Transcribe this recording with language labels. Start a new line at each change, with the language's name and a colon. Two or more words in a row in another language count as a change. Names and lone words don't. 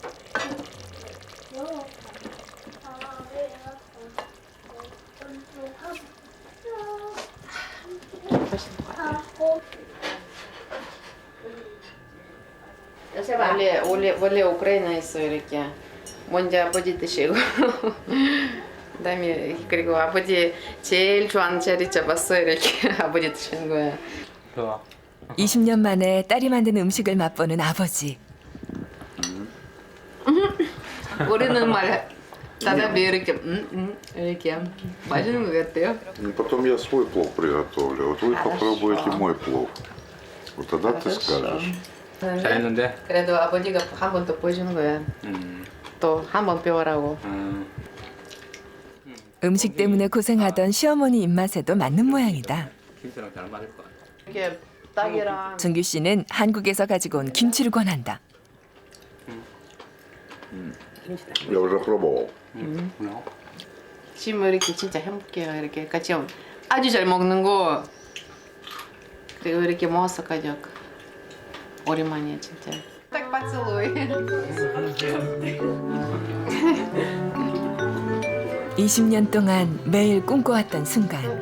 Korean: 원래 우크라이나에서 이렇게 먼저 아버지 드시고 그다음에 그리고 아버지 제일 좋아하는 자리 잡았어 이렇게 아버지 드시는 거야. 좋아. 20년 만에 딸이 만든 음식을 맛보는 아버지. 우리는 말 다들 이렇게 이렇게 맛있는 것 같아요.
Russian: Потом я свой плов приготовлю. Вот вы попробуйте мой плов. Вот тогда ты скажешь.
Korean: 잘했는데? 그래도 아버지가 한 번 더 보여주는 거야. 또 한 번 배워라고. 음식 때문에 고생하던 시어머니 입맛에도 맞는 모양이다. 김치랑 잘 맞을 것 같아. 이렇게 딸기랑 준규 씨는 한국에서 가지고 온 김치를 권한다.
Russian: Я уже пробовал.
Korean: 지금 이렇게 진짜 행복해요. 이렇게 같이 아주 잘 먹는 거 그리고 이렇게 모아서 가족 오랜만이야 진짜. 딱 поцелуй. 20년 동안 매일 꿈꿔왔던 순간.